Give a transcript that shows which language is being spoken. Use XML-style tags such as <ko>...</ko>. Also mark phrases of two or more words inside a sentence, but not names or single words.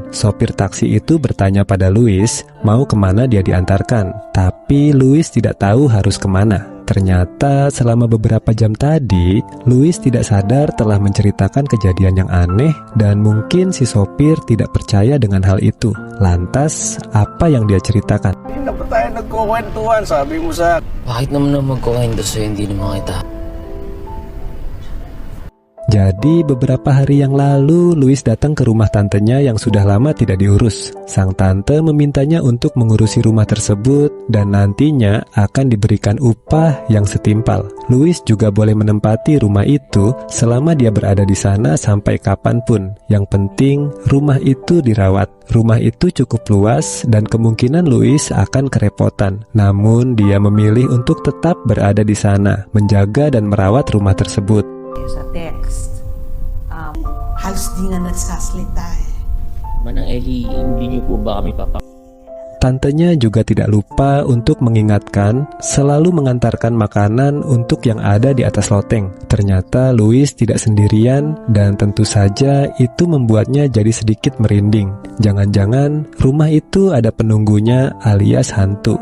<id>Sopir taksi itu bertanya pada Louis mau kemana dia diantarkan, tapi Louis tidak tahu harus kemana. Ternyata selama beberapa jam tadi, Louis tidak sadar telah menceritakan kejadian yang aneh dan mungkin si sopir tidak percaya dengan hal itu. Lantas, apa yang dia ceritakan?</id> <tl>Dapat tayo nagkukwentuhan, sabi mo sa... Bakit naman na magkukwento sa'yo hindi naman kita?</tl> <id>Jadi beberapa hari yang lalu, Louis datang ke rumah tantenya yang sudah lama tidak diurus. Sang tante memintanya untuk mengurusi rumah tersebut dan nantinya akan diberikan upah yang setimpal. Louis juga boleh menempati rumah itu selama dia berada di sana sampai kapanpun. Yang penting, rumah itu dirawat. Rumah itu cukup luas dan kemungkinan Louis akan kerepotan. Namun dia memilih untuk tetap berada di sana, menjaga dan merawat rumah tersebut.</id> <tl>Sa text, halos di nga nagsasalita eh. Manang Ellie, hindi niyo po ba kami</tl> <id>Tantenya juga tidak lupa untuk mengingatkan selalu mengantarkan makanan untuk yang ada di atas loteng. Ternyata Louis tidak sendirian dan tentu saja itu membuatnya jadi sedikit merinding. Jangan-jangan rumah itu ada penunggunya alias hantu.</id>